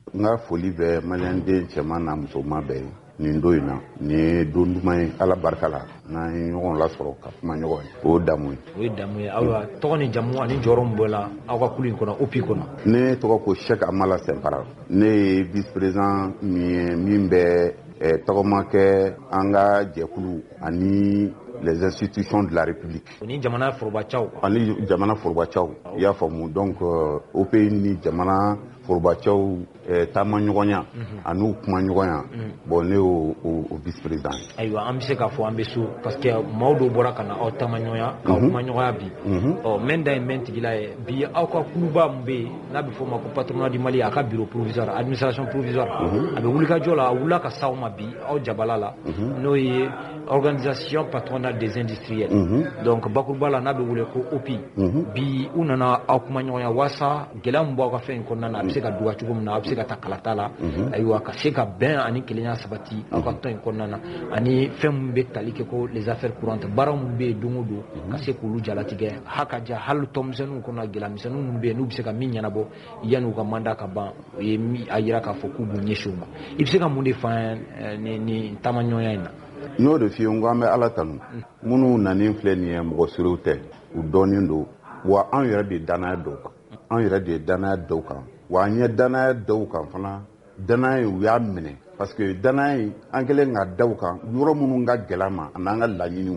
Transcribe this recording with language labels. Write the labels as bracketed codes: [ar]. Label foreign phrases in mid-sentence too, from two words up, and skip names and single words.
[bm] N ka foli bɛ maliyɛnden cɛman n'a musoman bɛɛ ye nin don in na nin ye don duman ye ala barika la n'an ye ɲɔgɔn lasɔrɔ ka kuma ɲɔgɔn ye o ye damu ye. O ye damu ye. Ayiwa tɔgɔ ni jamu ani jɔyɔrɔ min bɔ la aw ka kulu in kɔnɔ OPI kɔnɔ. Ne tɔgɔ ko Sɛki Amala Sɛnpara ne ye [fr] vice président [bm] min ye min bɛ tɔgɔma kɛ an ka jɛkulu ani [fr] les institutions de la République. [bm] Ni jamana forobacɛw. Ani jamana forobacɛw i y'a faamu donc OPI ni jamana forobacɛw taama ɲɔgɔnya ani kuma ɲɔgɔnya bon ne y'o [fr] vice président [bm] ye. Ayiwa an bɛ se k'a fɔ an bɛ so [fr] parce que [bm] maaw dɔw bɔra ka na aw taama ɲɔgɔnya k'aw kuma ɲɔgɔnya bi mɛn da ye mɛn tigila ye bi aw ka kuluba min bɛ yen n'a bɛ fɔ o ma ko [fr] patronat du Mali [bm] a ka [fr] bureau provisoire administration provisoire [bm] a bɛ wulikajɔ la a wulila ka s'aw ma bi aw jabala la n'o ye [fr] organisation patronale des industriels [bm] donc bakuruba la n'a bɛ wele ko OPI bi u nana aw kuma ɲɔgɔnya waasa gɛlɛya min b'aw ka fɛn in kɔnɔna na a bɛ se ka duga cogo min na a bɛ se ka taa kalata la ayiwa ka se ka bɛn ani kelenya sabati aw ka tɔn in kɔnɔna na ani fɛn min bɛ tali kɛ ko [fr] les affaires courantes [bm] baara min bɛ yen don o don ka se k'olu jalatigɛ hakaja hali tɔnmisɛnninw kɔnɔ gɛlɛyamisɛnninw minnu bɛ yen n'u bɛ se ka min ɲɛnabɔ yanni u ka mandat ka ban o ye a jira k'a fɔ k'u b'u ɲɛsin o ma i bɛ se ka mun de fɔ an ye nin taamaɲɔgɔnya in na. N y'o de f'i ye n ko an bɛ ala tanu minnu nanen filɛ nin ye mɔgɔ serew tɛ u dɔnnen don wa an yɛrɛ de ye danaya dɔw kan an yɛrɛ de ye danaya dɔw kan wa an ye danaya dɔw kan fana danaya u y'a minɛ [fr] parce que [bm] danaya in an kɛlen ka da u kan yɔrɔ minnu ka gɛlɛn ma a n'an ka laɲiniw